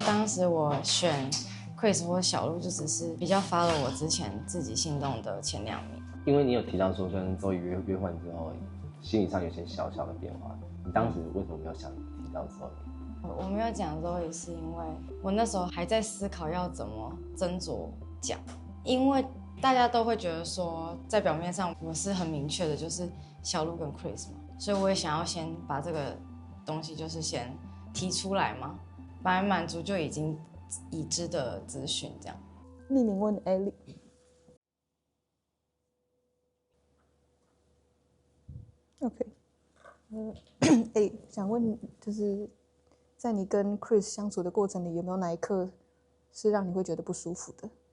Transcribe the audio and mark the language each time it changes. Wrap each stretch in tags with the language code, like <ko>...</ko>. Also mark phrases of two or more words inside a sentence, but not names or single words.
<zh>當時我選 Chris 或小鹿就只是比較follow我之前自己心動的前2名，因為你有提到说跟周瑜約會之後心理上有些小小的变化，你當時為什麼沒有想提到周瑜？我沒有講周瑜是因為我那时候還在思考要怎麼斟酌講，因為大家都會覺得說在表面上我是很明確的，就是小鹿跟 Chris 嘛，所以我也想要先把這個東西就是先提出來嘛，把滿足就已經已知的資訊這樣。匿名問 Ellie。OK，想問就是在你跟 Chris 相處的過程裡，有沒有哪一刻是讓你會覺得不舒服的？</zh>